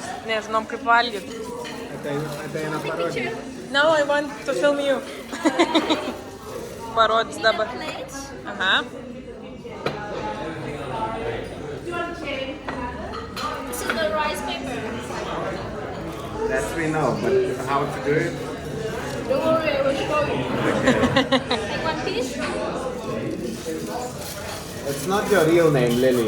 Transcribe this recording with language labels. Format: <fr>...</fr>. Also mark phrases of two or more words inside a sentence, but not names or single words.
<lt>Nežinom kaip valgyti. Ateina parodyti.</lt> <en>No, I want to film you.</en> <lt>Parodys dabar. Aha.</lt> <en>This is the rice paper. That we know, but how to do it? Don't worry, I will show you. Take one piece. It's not your real name, Lily.</en>